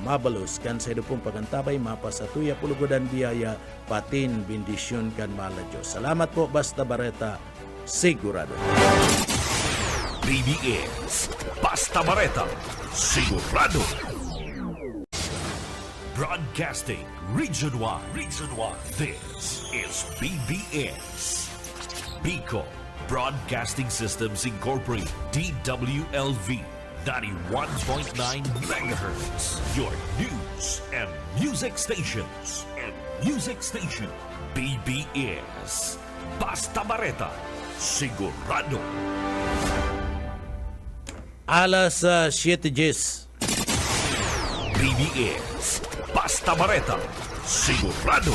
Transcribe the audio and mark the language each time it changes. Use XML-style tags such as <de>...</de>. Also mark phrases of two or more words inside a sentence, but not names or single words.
<bik>Mabalos kan sa pong pagantabay mapasatuya pulugodan biyaya patin bendisyon kan mala Diyos. Salamat po basta bareta sigurado. BBS Basta Bareta Sigurado.</bik> <en>Broadcasting Region 1. This is BBS. Bicol Broadcasting Systems Incorporated. DWLV 91.9 megahertz. Your news and music stations.</en> <bik>BBS Basta Bareta Sigurado. Alas 7:10. BBS Basta Bareta Sigurado.</bik>